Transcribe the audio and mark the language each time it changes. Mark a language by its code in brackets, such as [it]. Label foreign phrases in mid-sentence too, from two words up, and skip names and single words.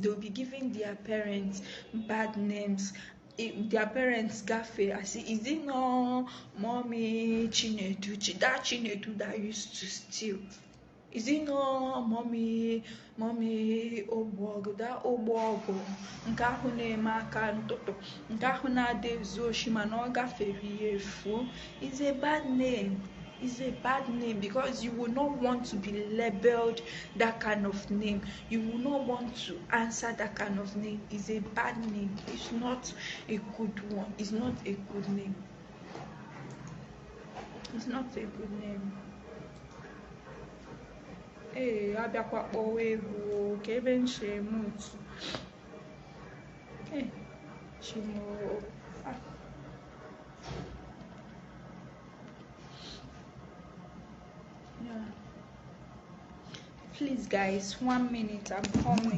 [en] They will be giving their parents bad names. If their parents gaffe, I see, is it no mommy Chinedu, that Chinedu that used to steal? Is it no mommy Ogbog, that Ogbog, [ig] nke ahụ na-eme aka ntụtụ, nke ahụ na-ada ezu oshi mana ọ gafere ya efu? [en] It's a bad name. It's a bad name because you will not want to be labeled that kind of name. You will not want to answer that kind of name. It's a bad name. It's not a good one. It's not a good name. It's not a good name. [ig] Hey, abịakwa kpọwa egwu ka ebe nche mutu. [en] Hey, Chimo. Yeah. Please, guys, 1 minute. I'm coming.